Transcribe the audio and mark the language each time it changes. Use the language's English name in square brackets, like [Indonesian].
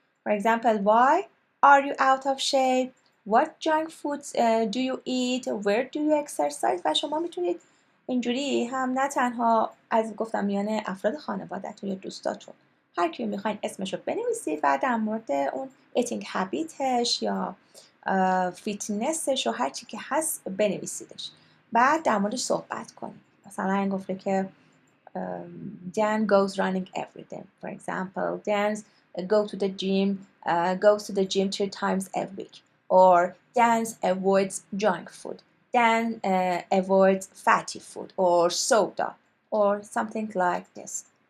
[English] For example, why are you out of shape? What junk foods do you eat? Where do you exercise? [Persian] و شما میتونید اینجوری هم نه تنها از گفتم میان افراد خانواده‌تون یا دوستاتون هر کی میخواین اسمشو بنویسید و در مورد اون eating habitش یا فیتنسش و هر چی که هست بنویسیدش. بعد در موردش صحبت کنید. مثلا این گفته که [English] Dan goes running every day. For example, Dan goes to the gym 3 times a week. Or Dan avoids junk food. Dan avoids fatty food or soda or something like this.